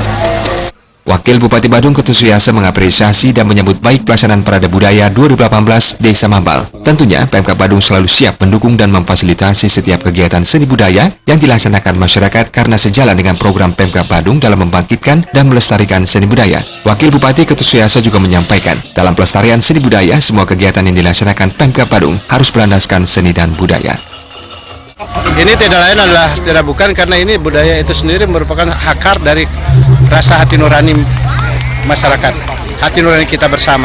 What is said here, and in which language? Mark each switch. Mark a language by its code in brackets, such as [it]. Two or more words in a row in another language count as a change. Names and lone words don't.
[id] Wakil Bupati Badung Ketut Suyasa mengapresiasi dan menyambut baik pelaksanaan Parade Budaya 2018 Desa Mambal. Tentunya Pemkab Badung selalu siap mendukung dan memfasilitasi setiap kegiatan seni budaya yang dilaksanakan masyarakat karena sejalan dengan program Pemkab Badung dalam membangkitkan dan melestarikan seni budaya. Wakil Bupati Ketut Suyasa juga menyampaikan, dalam pelestarian seni budaya, semua kegiatan yang dilaksanakan Pemkab Badung harus berlandaskan seni dan budaya. Ini tidak lain adalah bukan karena ini budaya itu sendiri merupakan akar dari rasa hati nurani masyarakat, hati nurani kita bersama.